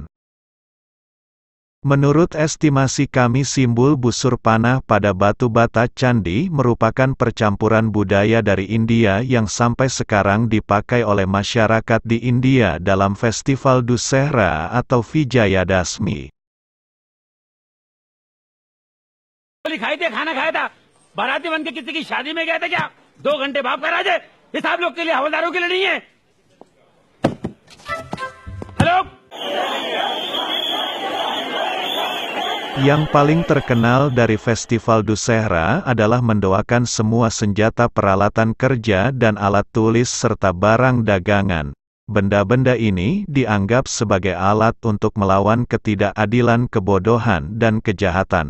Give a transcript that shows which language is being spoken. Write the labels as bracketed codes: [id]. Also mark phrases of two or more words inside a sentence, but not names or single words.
[id] Menurut estimasi kami, simbol busur panah pada batu bata candi merupakan percampuran budaya dari India yang sampai sekarang dipakai oleh masyarakat di India dalam Festival Dussehra atau Vijayadashmi. [hi] खाए थे, खाना खाया था, बाराती बन के किसी की शादी में गया था क्या? 2 घंटे भाप करा दे, ये सब लोग के लिए, हवलदारों के लिए नहीं है। हेलो। [id] Yang paling terkenal dari Festival Dussehra adalah mendoakan semua senjata peralatan kerja dan alat tulis serta barang dagangan. Benda-benda ini dianggap sebagai alat untuk melawan ketidakadilan, kebodohan, dan kejahatan.